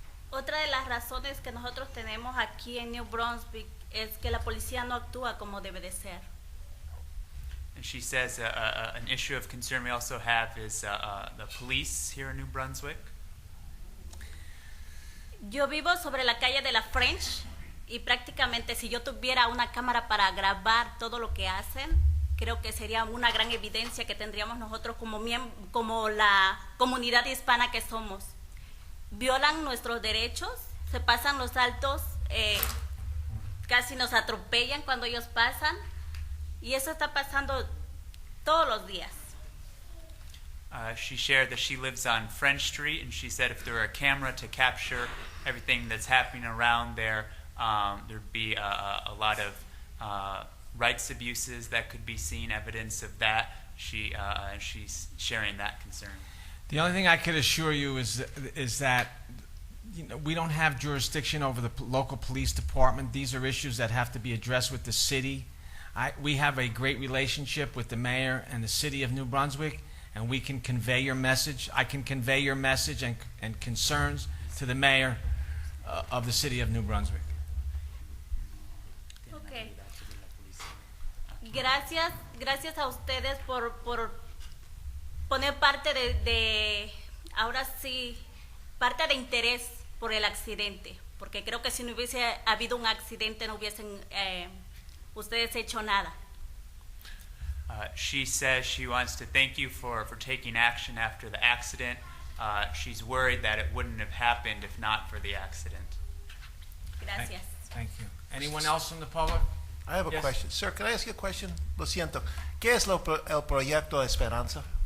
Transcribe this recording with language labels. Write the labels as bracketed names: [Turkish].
[Spanish] Otra de las razones que nosotros tenemos aquí en New Brunswick es que la policía no actúa como debe de ser. [English] And she says an issue of concern we also have is the police here in New Brunswick. [Spanish] Yo vivo sobre la calle de la French y prácticamente si yo tuviera una cámara para grabar todo lo que hacen, creo que sería una gran evidencia que tendríamos nosotros como la comunidad hispana que somos. Violan nuestros derechos, se pasan los altos, casi nos atropellan cuando ellos pasan y eso está pasando todos los días. [English] She shared that she lives on French Street, and she said if there were a camera to capture everything that's happening around there, there'd be a lot of rights abuses that could be seen, evidence of that. She's sharing that concern. The only thing I could assure you is that we don't have jurisdiction over the local police department. These are issues that have to be addressed with the city. We have a great relationship with the mayor and the city of New Brunswick, and we can convey your message. I can convey your message and concerns to the mayor of the city of New Brunswick. Okay. [Spanish] gracias a ustedes por poner parte ahora sí, parte de interés por el accidente, porque creo que si no hubiese habido un accidente no hubiesen ustedes hecho nada. [English] She says she wants to thank you for taking action after the accident. She's worried that it wouldn't have happened if not for the accident. Gracias. Thank you. Anyone else from the public? I have a Yes. question. Sir, can I ask you a question? [Spanish] Lo siento. ¿Qué es el proyecto Esperanza?